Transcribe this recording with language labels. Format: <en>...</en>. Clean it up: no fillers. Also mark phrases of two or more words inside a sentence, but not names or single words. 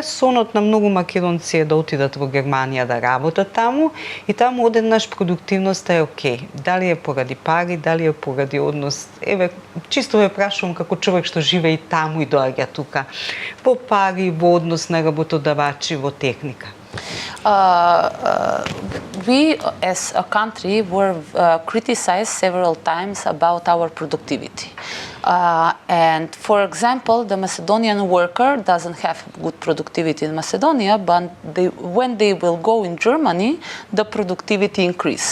<mk>Сонот на многу македонци е да отидат во Германија да работат таму и таму одеднаш продуктивноста е окей. Дали е поради пари, дали е поради однос? Еве, чисто ве прашувам како човек што живее и таму и доаѓа тука. Во пари, во однос на работодавачи, во техника.</mk> <en>We as a country were criticized several times about our productivity. And for example, the Macedonian worker doesn't have good productivity in Macedonia, but when they will go in Germany, the productivity increase.</en>